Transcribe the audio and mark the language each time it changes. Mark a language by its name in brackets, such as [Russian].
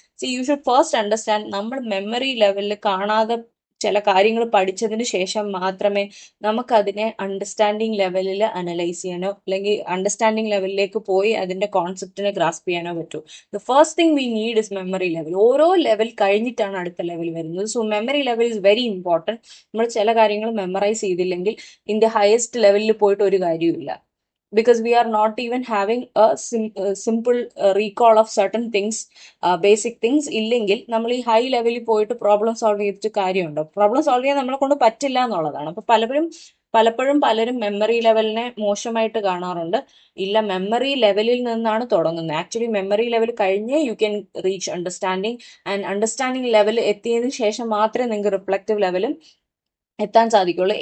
[English] so you should first understand, [Malayalam] നമ്മൾ memory ലെവലിൽ കാണാതെ ചില കാര്യങ്ങൾ പഠിച്ചതിന് ശേഷം മാത്രമേ നമുക്കതിനെ അണ്ടർസ്റ്റാൻഡിങ് ലെവലിൽ അനലൈസ് ചെയ്യാനോ അല്ലെങ്കിൽ അണ്ടർസ്റ്റാൻഡിങ് ലെവലിലേക്ക് പോയി അതിന്റെ കോൺസെപ്റ്റിനെ ഗ്രാസ്പ് ചെയ്യാനോ പറ്റൂ. [English] The first thing we need is memory level. [Malayalam] ഓരോ ലെവൽ കഴിഞ്ഞിട്ടാണ് അടുത്ത ലെവൽ വരുന്നത്. [English] So memory level is very important. [Malayalam] നമ്മൾ ചില കാര്യങ്ങൾ മെമ്മറൈസ് ചെയ്തില്ലെങ്കിൽ ഇൻ ദ ഹയസ്റ്റ് ലെവലിൽ പോയിട്ട് ഒരു കാര്യമില്ല. [English] Because we are not even having a simple recall of certain things, basic things [Malayalam] ഇല്ലെങ്കിൽ നമ്മൾ ഈ ഹൈ ലെവലിൽ പോയിട്ട് പ്രോബ്ലം സോൾവ് ചെയ്തിട്ട് കാര്യമുണ്ടോ? പ്രോബ്ലം സോൾവ് ചെയ്യാൻ നമ്മളെ കൊണ്ട് പറ്റില്ല എന്നുള്ളതാണ്. അപ്പൊ പലപ്പോഴും പലരും മെമ്മറി ലെവലിനെ മോശമായിട്ട് കാണാറുണ്ട്. ഇല്ല, മെമ്മറി ലെവലിൽ നിന്നാണ് തുടങ്ങുന്നത്. ആക്ച്വലി മെമ്മറി ലെവൽ കഴിഞ്ഞ് [English] you can reach understanding, [Malayalam] and understanding level എത്തിയതിനു ശേഷം മാത്രമേ നിങ്ങൾക്ക് റിഫ്ലക്റ്റീവ് ലെവലും എത്താൻ സാധിക്കുള്ളൂ.